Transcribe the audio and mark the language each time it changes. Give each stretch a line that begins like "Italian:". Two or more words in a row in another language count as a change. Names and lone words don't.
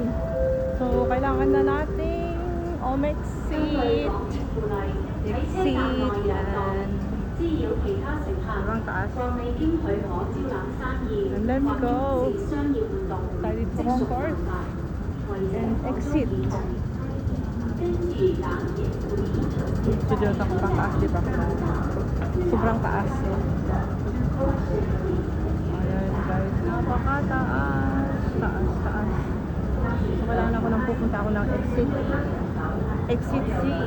Filipino: So kailangan na nating exit. Exit. Yan. Sobrang taas.
English: And let me go.
Filipino: Tayo dito sa concourse.
English: And exit.
Filipino: Ito dito sa taas, di ba? Sobrang taas. Ayan guys, napakataas. Taas, taas. So kailangan ako nang pupunta ako ng exit. Exit C.